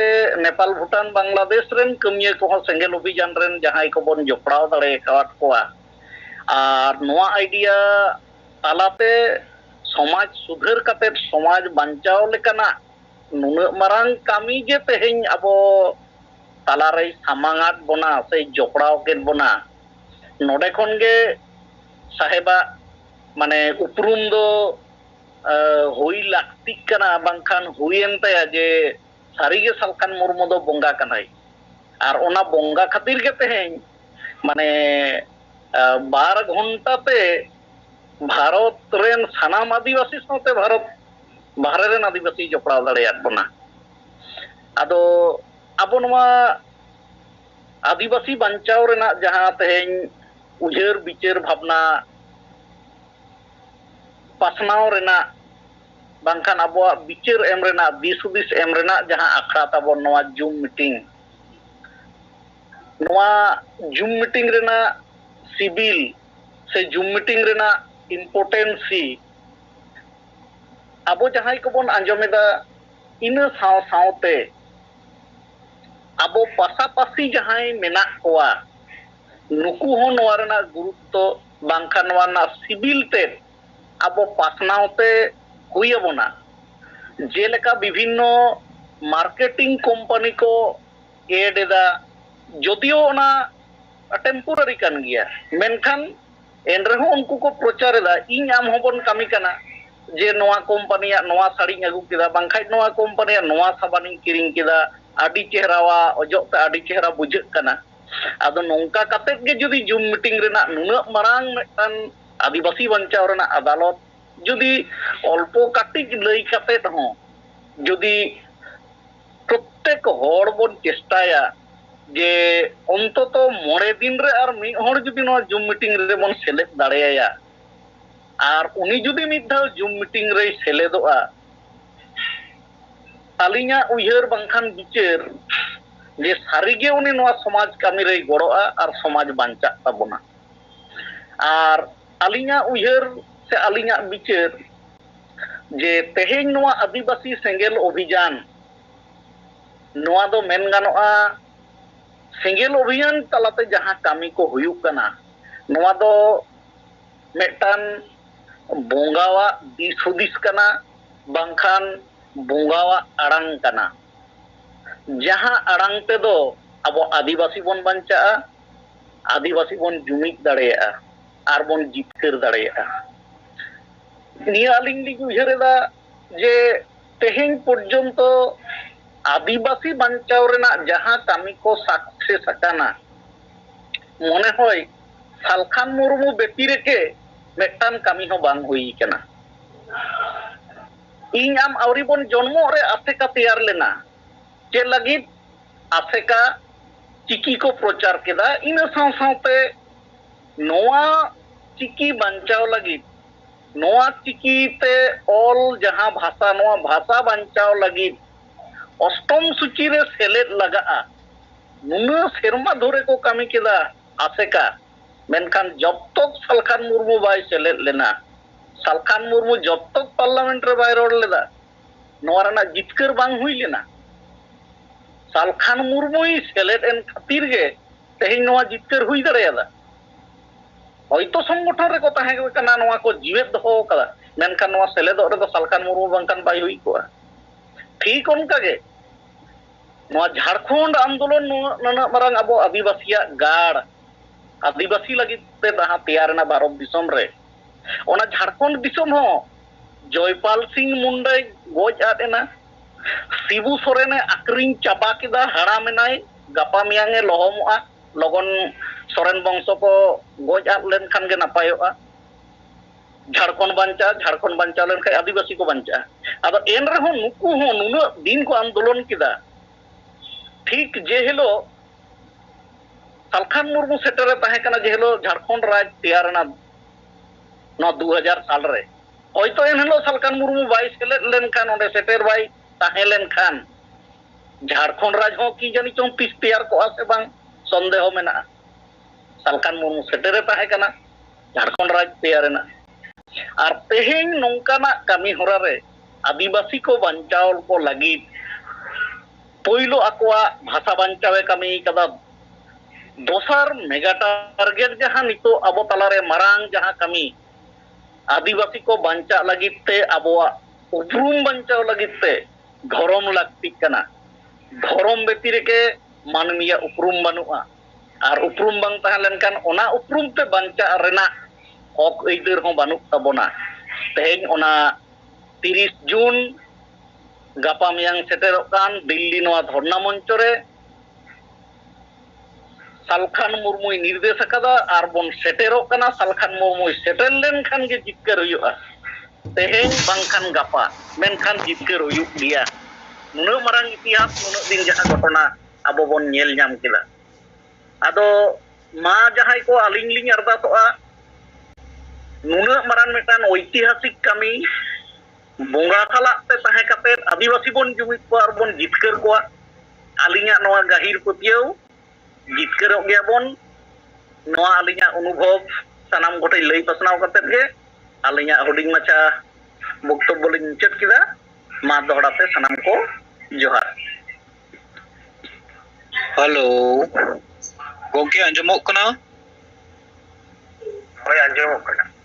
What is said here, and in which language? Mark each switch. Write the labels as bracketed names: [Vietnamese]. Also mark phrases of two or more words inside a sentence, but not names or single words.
[Santali] नेपाल भूटान बांग्लादेश रेन कमिया को सेंगेल अभियान रेन जहां को बन जोपड़ाव दाड़े काट कोआ और नोआ आइडिया तलाते समाज सुधार कते समाज बांचाव लेकना नुन मारांग कामी जे तेहें अबो तालारे सामांगात बना से जोपड़ाव केन बना नोडे खन गे साहेबा माने उपरुम दो हुई लाक्ति कना बांखान हुईन तया जे सारीगे सलखान मुर्मू दो बोंगा कनाई और ओना बोंगा खातिर के तेहें माने 12 घंटा पे भारत रेन सानाम आदिवासी साथे भारत बाहरे रेन आदिवासी जोपड़ाव दाड़ेयात बना आदो आबो नवा आदिवासी बांचाव रेना जहां तेहें उजर बिचार भावना पासनाव रेना बांखान आबो बिचार एम रेना दिसुदिस एम रेना जहां आखड़ा ताबो नवा [English] Zoom meeting [Santali] रेना सिविल से [English] Zoom meeting [Santali] रेना इम्पोर्टेंसी आबो जहां को बन आंजमेदा इन साव सावते आबो पासापासी जहां मेना कोआ नुकु हो नवा रेना गुरुत्व बांखान नवा ना सिविल ते आबो पासनावते हुई बना जेलेका विभिन्न मार्केटिंग कंपनी को एड एदा जदियो ना टेम्पोरारी कान गया मेनखान एनरेहो उनको को प्रचार एदा इन आम होबन कामी काना जे नवा कंपनी नवा साड़ी अगू केदा बांखाय नवा कंपनी नवा साबानी किरिंग केदा आदि चेहरावा अजोते आदि चेहरा बुझे काना आदो नोंका काते गे जदि [English] Zoom meeting [Santali] रेना नुना मारांग मेटान आदिवासी बंचाव रेना अदालत जदि अल्पो काटिक लई काते हो जदि प्रत्येक हर बन चेष्टाया जे अंततो 9 दिन रे और मी हर जदि नवा [English] Zoom meeting [Santali] रे बन सेलेद दाड़ेया और उनी जदि मिद धाव [English] Zoom meeting [Santali] रे सेलेदोआ आलिया उयहर बांखान बिचार जे सारिगे उनी नवा समाज कामी रे गड़ोआ और समाज बांचा ताबोना और आलिया उयहर से आलिया बिचार जे तेहें नवा आदिवासी सेंगेल अभियान नवा दो मेन गानोआ सेंगेल अभियान तलाते जहां कामी को हुयुक कना नवा दो मेटान बोंगावा दिसुदिस कना बांखान बोंगावा अड़ांग कना जहां अड़ांग ते दो अब आदिवासी बन बंचा आदिवासी बन जुमिद दाड़ेया और बन जितकर दाड़ेया निया आलिंग लिग उयहरेदा जे तेहें पर्यंत आदिवासी बांचाव रेना जहां कामी को सक्सेस अकाना मने होय सलखान मुर्मू बेतिरे के मेटान कामी हो बांग हुई कना इन आम आवरी बन जन्मो रे आसेका तैयार लेना जे लगित आसेका चिकी को प्रचार केदा इन साव सावते नोआ चिकी बांचाव लगित नोआ चिकी ते ऑल जहां भाषा नोआ भाषा बांचाव लगित अष्टम सूची रे सेलेद लगा नुना सेरमा धोरे को कामी केदा आसेका मेनखान जब तक सलखान मुर्मू बाय सेलेद लेना सलखान मुर्मू जब तक पार्लियामेंट रे बाय रोड लेदा नोआ रना जितकर बांग हुई लेना सालखान मुर्मुई सेलेद एन खातिर गे तेहिं नोआ जितकर हुई दाड़ेयादा होयतो संगठन रे को ताहें कना नोआ को जीवेत दोहो कदा मेनखान नोआ सेलेदो रे दो सालखान मुर्मु बांकान बाय हुई कोआ ठीक उनका गे नोआ झारखंड आंदोलन नोना मारांग अबो आदिवासिया गाड़ आदिवासी लगित ते दहा तैयारना भारत दिसम रे ओना झारखंड दिसम हो जयपाल सिंह मुंडे गोज आदेना शिबू सोरेने आक्रिंग चाबा किदा हड़ा मेनाय गापा मियांगे लहमोआ लगन सोरेन वंश को गोज आद लेन खान गे नापायोआ झारखंड बांचा लेन खाय आदिवासी को बांचा आदो एन रे हो नुकु हो नुना दिन को आंदोलन किदा ठीक जे हेलो सालखान मुर्मू सेटरे ताहे कना जे हेलो झारखंड राज तैयारना नो 2000 साल रे होयतो एन हेलो सालखान मुर्मू बाई सेलेद लेन खान ओंडे सेटर बाई ताहे लेन खान झारखंड राज हो की जानी चों तीस तैयार को आसे बांग संदेह मेना सालखान मुर्मू सेटरे ताहे कना झारखंड राज तैयारना आर तेहें नोंकाना कामी होरा रे आदिवासी को बांचाव को लगित पहिलो आकोआ भाषा बांचावे कामी कदा दोसार मेगा टारगेट जहां नितो अबो तलारे मारांग जहां कामी आदिवासी को बांचा लगित ते अबोआ उपरूम बांचाव लगित ते धर्म लागती कना धर्म बेतिर के मानवीय उपरूम बनुआ आर उपरूम बांग ताहे लेनकान ओना उपरूम ते बांचा रेना हक अइदार हो बानुक ताबोना तेहें ओना 30 जून गापा मियांग सेटेरोक कान दिल्ली नोआ धरना मंच रे सालखान मुर्मुई निर्देश अकादा आर बोन सेटेरोक काना सालखान मुर्मुई सेटेल लेन खान गे जितकर हुयुआ तेहें बांखान गापा मेनखान जितकर हुयुक दिया नुना मारांग इतिहास नुना दिन जहां घटना अबो बोन नेल नाम केदा आदो मा जहां को आलिंग लिंग अरदासोआ नुना मारांग मेटान ऐतिहासिक कामी बोंगा खाला ते ताहे काते आदिवासी बोन जुमित को आर बोन जितकर को आलिंगा नोआ गाहिर पतियो जितकरोग गया बोन नोआ आलिंगा अनुभव सानाम गोटे लई पसनाव काते गे आलिंगा हुडिंग माछा बक्तव्य लिंग मुचाद किदा मा दोहड़ाते सानाम को जोहार हेलो गोंके अंजमोक कना होय अंजमोक कना